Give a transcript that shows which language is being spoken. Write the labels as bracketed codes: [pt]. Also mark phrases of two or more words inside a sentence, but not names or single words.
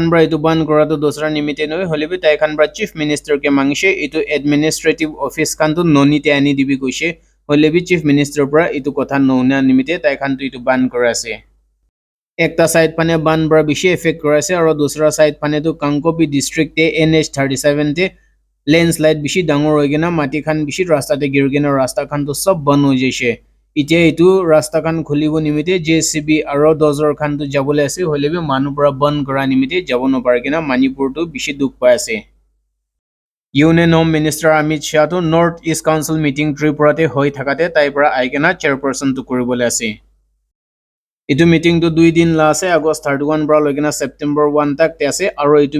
[nag] bra itu ban kora to dosra nimite noi holebi tai khan bra [en] chief minister [nag] ke mangise itu [en] administrative office [nag] khan to noni te ani dibi koise holebi [en] chief minister [nag] bra itu kotha nona nimite tai khan to itu ban kora ase Ekta side pane ban bra bishi effect kora ase aro dosra side pane tu Kankopi district te NH37 te landslide bishi dangor hoi kena mati khan bishi rasta te gir kena rasta khan to sob ban hoi jaise ইতিয়া এইটো ৰাস্তাখন খুলিব নিমিতে JCB আৰু ডজৰ খানটো যাবলৈ আছে হলেবি মানুহ পৰা বন্ধ কৰা নিমিতে যাব নপাৰে কিনা মণিপুৰটো বেছি দুখ পাই আছে [en] Union Home Minister [nag] অমিত শ্বাহটো নৰ্থ ইষ্ট কাউন্সিল মিটিং ত্ৰিপুৰাতে হৈ থাকাতে তাই পৰা আইকেনা চেয়াৰপাৰ্চনটো কৰিবলৈ আছে এইটো মিটিংটো 2 দিন লা আছে আগষ্ট 31 পৰা লৈকেনা সেপ্টেম্বৰ 1 তাক আছে আৰু এইটো